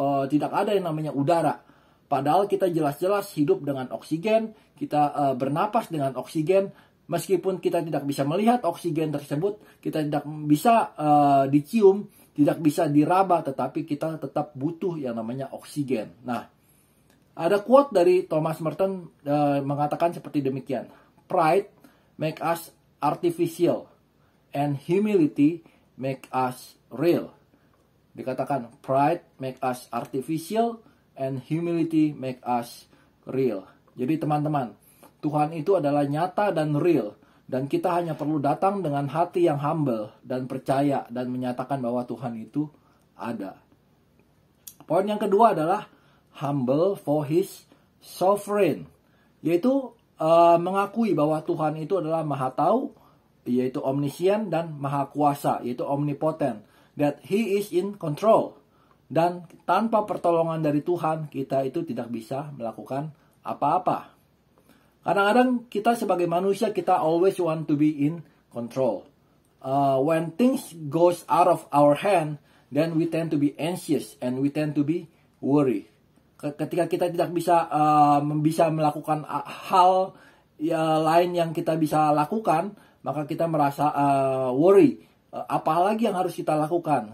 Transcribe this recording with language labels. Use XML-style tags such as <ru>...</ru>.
<id>Tidak ada yang namanya udara. Padahal kita jelas-jelas hidup dengan oksigen, kita bernapas dengan oksigen. Meskipun kita tidak bisa melihat oksigen tersebut, kita tidak bisa dicium, tidak bisa diraba, tetapi kita tetap butuh yang namanya oksigen. Nah, ada quote dari Thomas Merton mengatakan seperti demikian.</id> <en>Pride make us artificial and humility make us real. Dikatakan pride make us artificial and humility make us real.</en> <id>Jadi teman-teman, Tuhan itu adalah nyata dan real. Dan kita hanya perlu datang dengan hati yang humble dan percaya dan menyatakan bahwa Tuhan itu ada. Poin yang kedua adalah</id> <en>humble for His sovereign.</en> <id>Yaitu mengakui bahwa Tuhan itu adalah maha tahu, yaitu omniscient, dan maha kuasa, yaitu omnipotent.</id> <en>That He is in control.</en> <id>Dan tanpa pertolongan dari Tuhan, kita itu tidak bisa melakukan apa-apa. Kadang-kadang kita sebagai manusia, kita</id> <en>always want to be in control. When things goes out of our hand, then we tend to be anxious and we tend to be worry.</en> <id>Ketika kita tidak bisa melakukan hal lain yang kita bisa lakukan, maka kita merasa worry. Apalagi yang harus kita lakukan?</id>